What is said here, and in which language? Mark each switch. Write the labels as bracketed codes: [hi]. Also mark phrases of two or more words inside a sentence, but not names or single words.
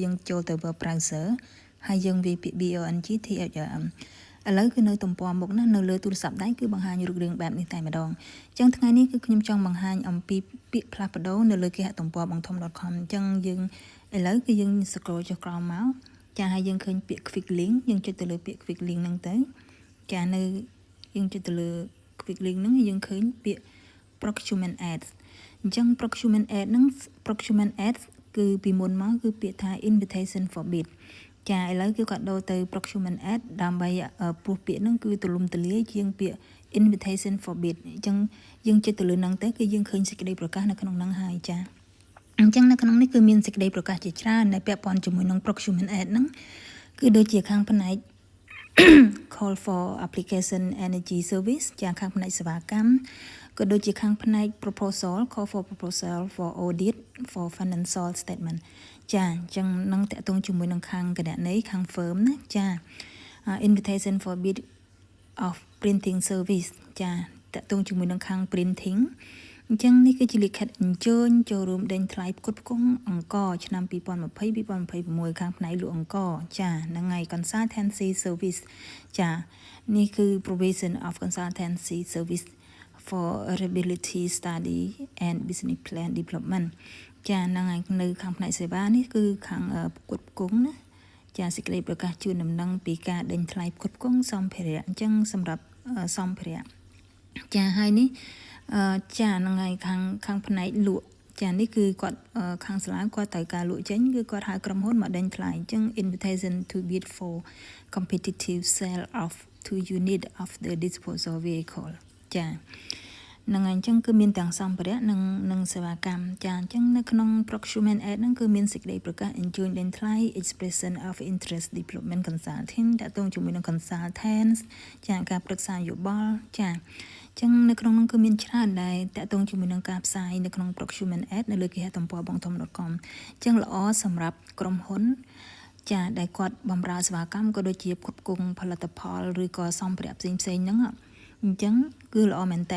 [km] យើងចូលទៅ [en] web browser [km] ហើយយើងវាពាក្យ BONGTHRM ឥឡូវគឺនៅទំព័រមុខណានៅលើទូរស័ព្ទដៃគឺបង្ហាញរូបរាងបែបនេះតែម្ដងអញ្ចឹងថ្ងៃនេះគឺខ្ញុំចង់បង្ហាញអំពីពាក្យផ្លាស់ប្ដូរ នៅលើគេហទំព័របងធំ .com អញ្ចឹងយើងឥឡូវគឺយើង scroll ចុះក្រោមមកចាហើយយើងឃើញពាក្យ [en] quick link [km] យើងចុចទៅលើពាក្យ [en] quick link [km] ហ្នឹងទៅ ចានៅយើងចុចទៅលើ [en] quick link [km] ហ្នឹងយើងឃើញពាក្យ [en] procurement ads [km] អញ្ចឹង [en] procurement ad [km] ហ្នឹង [en] procurement ads [km] គឺពីមុនមកគឺពាក្យថា [en] invitation for bid [km] ចាឥឡូវគឺគាត់ដូរទៅ [en] procurement ad [km] ដើម្បីព្រោះពាក្យហ្នឹងគឺទូលំទូលាយជាងពាក្យ [en] invitation for bid [km] អញ្ចឹងយើងចុចទៅលើហ្នឹងទៅគឺយើងឃើញសេចក្តីប្រកាសនៅក្នុងហ្នឹងហើយចាអញ្ចឹងនៅក្នុងនេះគឺមានសេចក្តីប្រកាសជាច្រើនដែលពាក់ព័ន្ធជាមួយនឹង [en] procurement ad [km] ហ្នឹងគឺដូចជាខាងផ្នែក [en] call for application energy service [km] ចាខាងផ្នែកសេវាកម្មក៏ដូចជាខាងផ្នែក [en] proposal call for proposal for audit for financial statement [km] ចាអញ្ចឹងនឹង តកតងជាមួយនឹងខាងគណនេយ្យខាង firm ណាចា [en] invitation for bid of printing service [km] ចាតកត ងជាមួយនឹងខាង printing អញ្ចឹងនេះគឺជាលិខិតអញ្ជើញចូលរួមដេញថ្លៃផ្គត់ផ្គង់អង្គឆ្នាំ2020-2026ខាងផ្នែកលក់អង្គចាហ្នឹងហើយ [en] consultancy service [km] ចានេះគឺ [en] provision of consultancy service for reliability study and business plan development [km] ចាហ្នឹងហើយនៅខាងផ្នែកសេវានេះគឺខាងផ្គត់ផ្គង់ណាចាសេចក្តីប្រកាសជូនដំណឹងពីការ ដេញថ្លៃផ្គត់ផ្គង់សម្ភារៈអញ្ចឹងសម្រាប់សម្ភារៈចាហើយនេះចាហ្នឹងហើយខាងផ្នែកលក់ចានេះ គឺគាត់ខាងសាលាគាត់ត្រូវការលក់ចេញគឺគាត់ហៅក្រុមហ៊ុនមកដេញថ្លៃអញ្ចឹង [en] invitation to bid for competitive sale of 2 unit of the disposal vehicle [km] ចាហ្នឹងហើយអញ្ចឹងគឺមានទាំងសម្ភារៈនិងសេវាកម្មចាអញ្ចឹងនៅក្នុង [en] procurement ad [km] ហ្នឹងគឺមានសេចក្តីប្រកាសអញ្ជើញដេញថ្លៃ [en] expression of interest development consulting [km] តើតើ ជាមួយនឹង consultants ចាការប្រឹក្សាយោបល់ចាចឹងនៅក្នុងនោះគឺមានច្រើនដែរតកតងជាមួយនឹងការផ្សាយនៅក្នុង [en] procurement ad [km] នៅលើគេហទំព័របងធំ .com ចឹងល្អសម្រាប់ក្រុមហ៊ុនចាដែលគាត់បម្រើសេវាកម្មក៏ដូចជាផ្គត់ផ្គង់ផលិតផលឬក៏សម្ភារៈផ្សេងហ្នឹងអញ្ចឹងគឺល្អមែនតើ